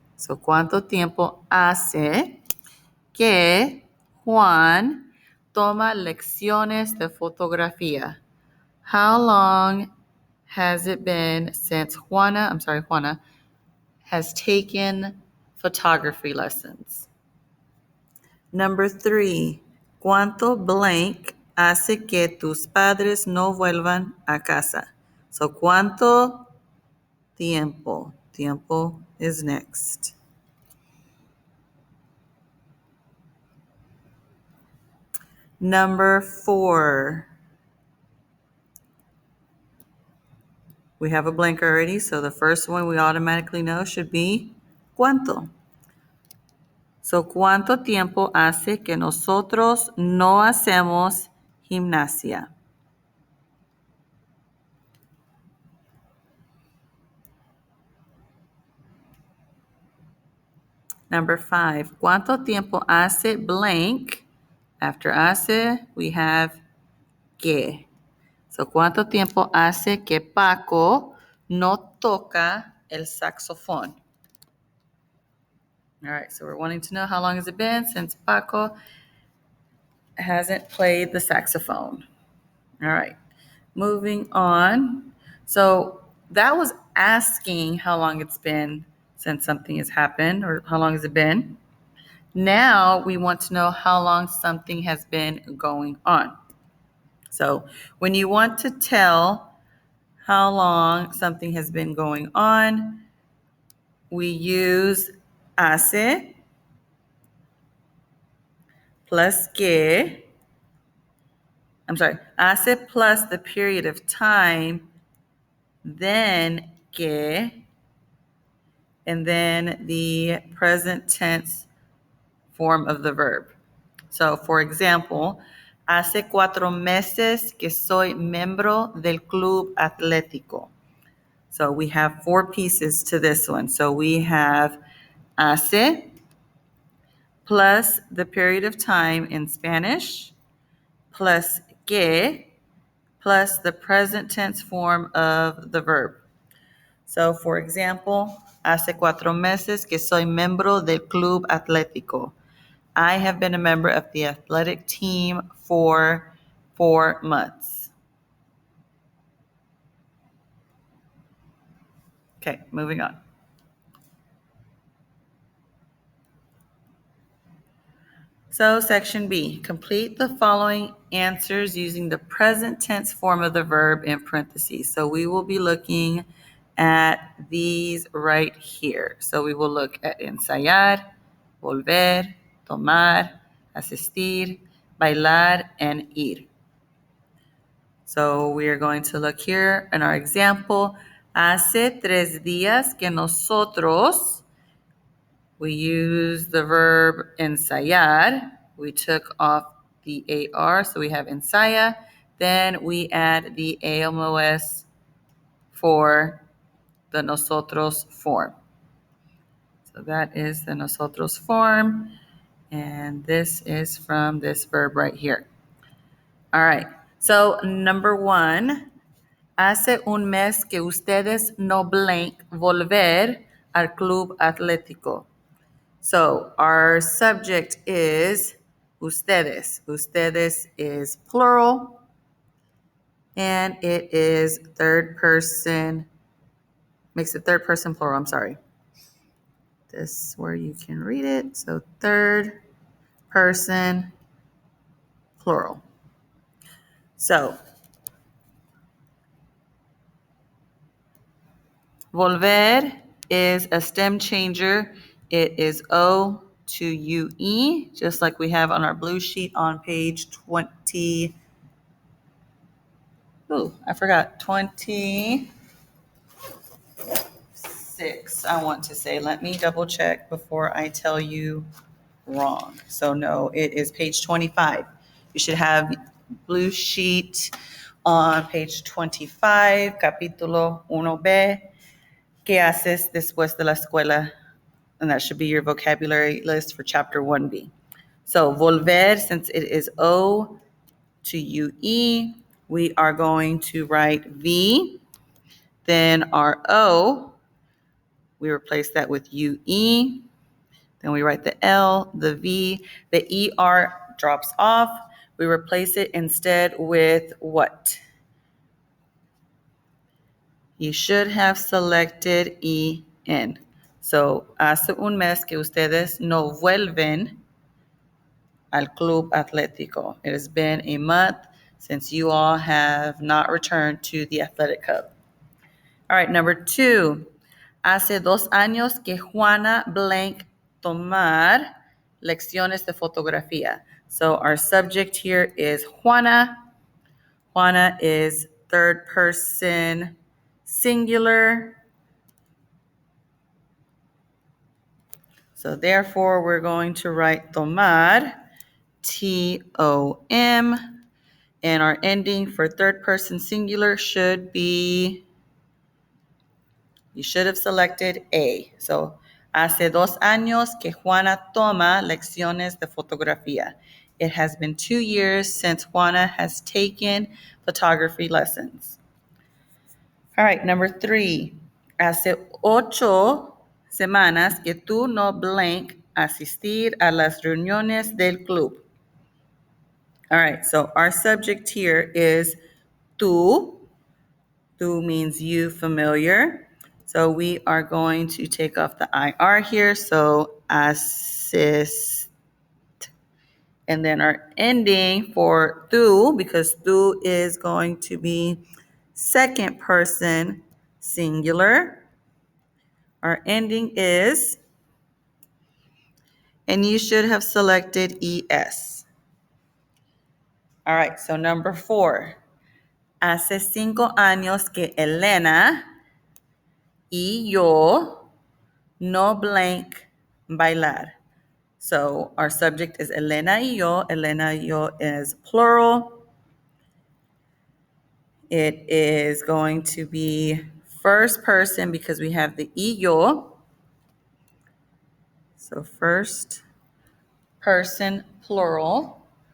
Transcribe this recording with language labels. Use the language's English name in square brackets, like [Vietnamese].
[English] So [Spanish] cuánto tiempo hace que Juan toma lecciones de fotografía. [English] How long has it been since Juana has taken photography lessons? Number 3, [Spanish] ¿cuánto blank hace que tus padres no vuelvan a casa? [English] So, [Spanish] ¿cuánto tiempo? [English] Tiempo is next. Number 4. We have a blank already, so the first one we automatically know should be ¿cuánto? So, [Spanish] ¿cuánto tiempo hace que nosotros no hacemos gimnasia? [English] Number 5, [Spanish] ¿cuánto tiempo hace blank? [English] After hace, we have que. So, [Spanish] ¿cuánto tiempo hace que Paco no toca el saxofón? [English] All right, so we're wanting to know how long has it been since Paco hasn't played the saxophone. All right, moving on. So that was asking how long it's been since something has happened, or how long has it been. Now we want to know how long something has been going on. So when you want to tell how long something has been going on, we use hace plus que. Hace plus the period of time, then que, and then the present tense form of the verb. So, for example, [Spanish] hace 4 meses que soy miembro del club atlético. [English] So we have 4 pieces to this one. So we have hace plus the period of time in Spanish plus que plus the present tense form of the verb. So, for example, [Spanish] hace 4 meses que soy miembro del Club Atlético. [English] I have been a member of the athletic team for 4 months. Okay, moving on. So, section B, complete the following answers using the present tense form of the verb in parentheses. So, we will be looking at these right here. So, we will look at ensayar, volver, tomar, asistir, bailar, and ir. So, we are going to look here in our example. [Spanish] Hace 3 días que nosotros, [English] we use the verb [Spanish] ensayar. [English] We took off the AR, so we have ensaya. Then we add the AMOS for the nosotros form. So that is the nosotros form. And this is from this verb right here. All right. So number 1, [Spanish] hace un mes que ustedes no blank volver al Club Atlético. [English] So our subject is ustedes. Ustedes is plural, and it is third person, makes it third person plural, I'm sorry. This is where you can read it. So third person plural. So volver is a stem changer. It is O to UE, just like we have on our blue sheet on page 20. Oh, I forgot. 26, I want to say. Let me double check before I tell you wrong. So no, it is page 25. You should have blue sheet on page 25, [Spanish] capítulo 1B. ¿Qué haces después de la escuela? [English] And that should be your vocabulary list for chapter 1B. So volver, since it is O to UE, we are going to write V. Then our O, we replace that with UE. Then we write the L, the V, the ER drops off. We replace it instead with what? You should have selected EN. So, [Spanish] hace un mes que ustedes no vuelven al Club Atlético. [English] It has been a month since you all have not returned to the athletic club. All right, number 2. [Spanish] Hace 2 años que Juana blank tomar lecciones de fotografía. [English] So our subject here is Juana. Juana is third person singular. So therefore, we're going to write tomar, T-O-M, and our ending for third person singular should be, you should have selected A. So, [Spanish] hace 2 años que Juana toma lecciones de fotografía. [English] It has been 2 years since Juana has taken photography lessons. All right, number 3. [Spanish] Hace 8 semanas que tú no blank asistir a las reuniones del club. [English] All right, so our subject here is tú. Tú means you, familiar. So we are going to take off the IR here. So assist. And then our ending for tú, because tú is going to be second person singular. Our ending is, and you should have selected ES. All right, so number 4. [Spanish] Hace 5 años que Elena y yo no blank bailar. [English] So our subject is Elena y yo. Elena y yo is plural. It is going to be first person, because we have the y yo. So first person plural.